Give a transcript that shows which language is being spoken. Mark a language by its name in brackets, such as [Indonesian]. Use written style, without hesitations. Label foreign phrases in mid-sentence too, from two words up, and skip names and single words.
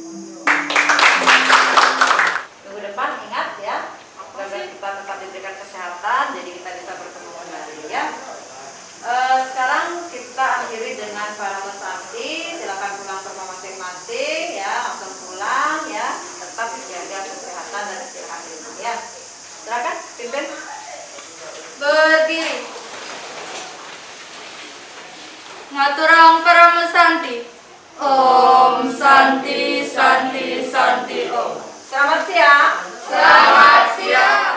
[Indonesian] Minggu depan ingat ya, agar kita tetap diberikan kesehatan, jadi kita bisa bertemu kembali ya. Sekarang kita akhiri dengan para pesanti, silakan pulang ke rumah masing-masing ya, langsung pulang ya, tetap jaga kesehatan dan istirahat di rumah ya. Silakan pimpin. Berdiri. [Balinese] Ngaturang para mesanti. [Sanskrit] Om Santi Santi Santi Om. [Indonesian] Selamat siang. Selamat siang.